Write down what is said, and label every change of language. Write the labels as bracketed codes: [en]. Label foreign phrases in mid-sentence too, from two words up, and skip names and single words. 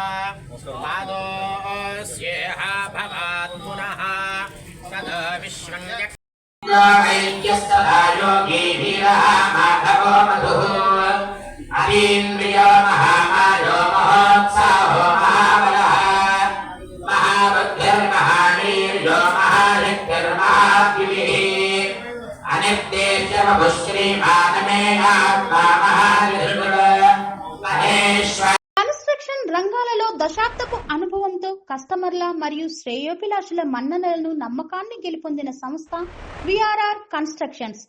[sa] पादोऽस्येह भवात् पुनः तद् विश्वं ऐक्यस्तथा योगी वीरः माधवो मधुः अतीन्द्रियो महामायो महोत्साहो महाबलः महाबुद्धिर्महावीर्यो [te] కన్స్ట్రక్షన్ రంగాలలో దశాబ్దపు అనుభవంతో కస్టమర్ల మరియు శ్రేయోభిలాషుల మన్ననలను నమ్మకాన్ని గెలుపొందిన సంస్థ విఆర్ఆర్ కన్స్ట్రక్షన్స్.